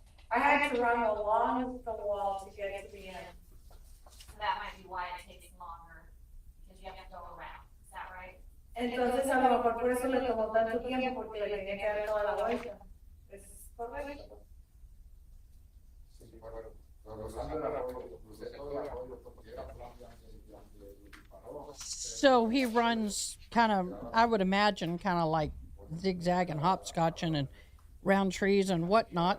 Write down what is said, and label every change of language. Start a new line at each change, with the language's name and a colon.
English: I had to run along the wall to get to the end. So that might be why it takes longer, because you have to go around, is that right?
Spanish: Entonces a lo mejor por eso le tomó tanto tiempo porque le tenía que dar toda la vuelta. ¿Es correcto? Sí, bueno, cruzando el arroyo, crucé todo el arroyo porque era plano antes de disparó.
English: So he runs kind of, I would imagine, kind of like zigzagging, hopscotching, and round trees and whatnot.